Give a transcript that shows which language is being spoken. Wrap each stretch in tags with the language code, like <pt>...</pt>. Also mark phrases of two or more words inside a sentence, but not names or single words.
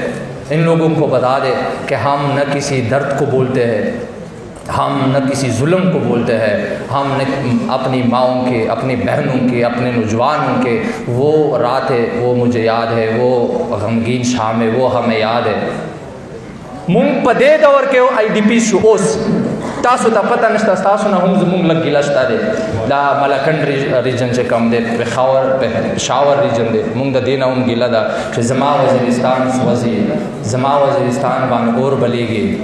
<ur>ان لوگوں کو بتا دے کہ ہم نہ کسی درد کو بولتے ہیں، ہم نہ کسی ظلم کو بولتے ہیں، ہم نہ اپنی ماؤں کے، اپنی بہنوں کے، اپنے نوجوانوں کے وہ راتیں وہ مجھے یاد ہے، وہ غمگین شام ہے وہ ہمیں یاد ہے.</ur> <ps>مونږ په دې دور کې آی ډي پی شو. اوس تاسو ته پته نشته، تاسو نه هم زمونږ لږ ګیله شته دی. دا ملکنډ ریجن چې کوم دی، پېښور ریجن دی، مونږ د دې نه هم ګیله ده چې زما وزیرستان سوځي، زما وزیرستان باندې اور بلیږي.</ps>